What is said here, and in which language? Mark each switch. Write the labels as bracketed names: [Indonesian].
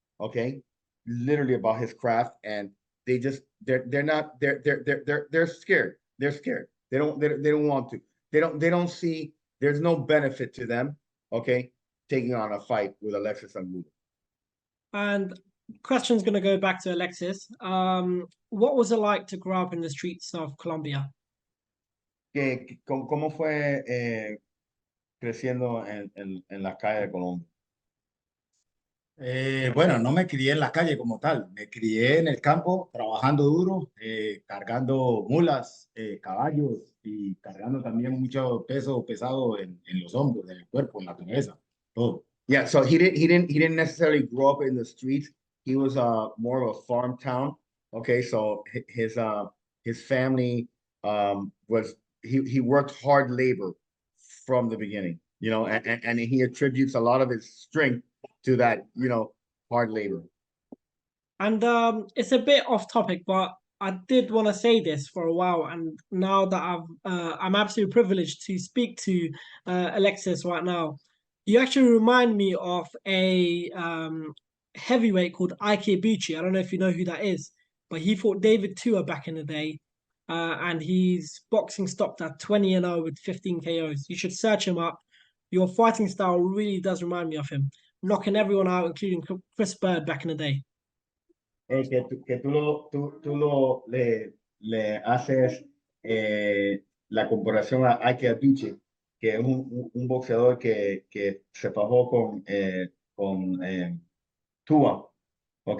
[English] Okay, literally about his craft, and they're scared. They're scared. They don't want to. They don't see. There's no benefit to them. Okay, taking on a fight with Alexis Angulo. And question's going to go back to Alexis. What was it like to grow up in the streets of Colombia? [Spanish] ¿Cómo fue creciendo en la calle de Colombia? Bueno, no me crié en la calle como tal, me crié en el campo trabajando duro, cargando mulas, caballos y cargando también mucho peso pesado en los hombros, en el cuerpo, en la cabeza, todo. [English] Yeah, so he didn't necessarily grow up in the streets. He was more of a farm town. Okay, so his family was he worked hard labor from the beginning, and he attributes a lot of his strength to that, hard labor. And it's a bit off topic, but I did want to say this for a while, and now that I'm absolutely privileged to speak to Alexis right now. You actually remind me of a heavyweight called Ike Ibuchi. I don't know if you know who that is, but he fought David Tua back in the day, and his boxing stopped at 20-0 with 15 KOs. You should search him up. Your fighting style really does remind me of him, knocking everyone out, including Chris Bird back in the day. [Spanish] Que tú le haces la comparación a Ike Ibuchi, que es un boxeador que se fajó con Tua, ¿ok?